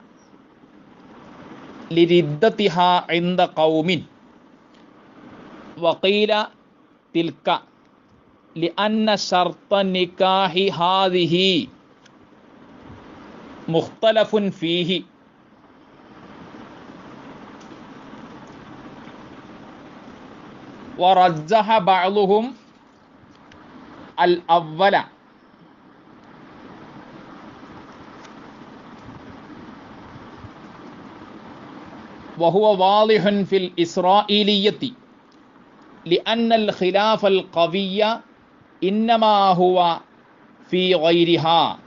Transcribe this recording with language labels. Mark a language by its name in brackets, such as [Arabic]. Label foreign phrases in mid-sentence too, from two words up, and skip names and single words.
[Arabic] لردتها عند قوم وقيل تلك لأن شرط نكاح هذه مختلف فيه ورجح بعضهم الأول وهو واضح في الإسرائيلية لأن الخلاف القوي إنما هو في غيرها